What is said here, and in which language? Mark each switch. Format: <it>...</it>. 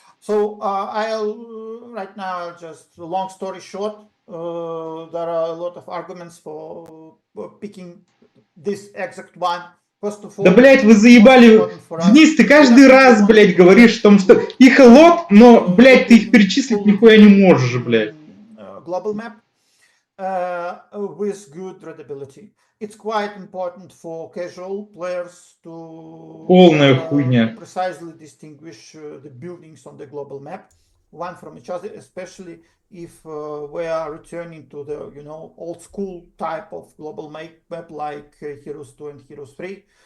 <en>So right now I'll just, long story short, there are a lot of arguments for picking this exact one. First of all,</en> <ru>Да, блядь, вы заебали. Денис, ты каждый раз, блядь, говоришь о том, что их лот, но, блядь, ты их перечислить нихуя не можешь, блядь.</ru> <en>Global map with good readability. It's quite important for casual players to</en> <ru>Полная хуйня.</ru> <en>precisely distinguish the buildings on the global map one from each other, especially if we are returning to the old school type of global map like Heroes 2 and Heroes 3.</en>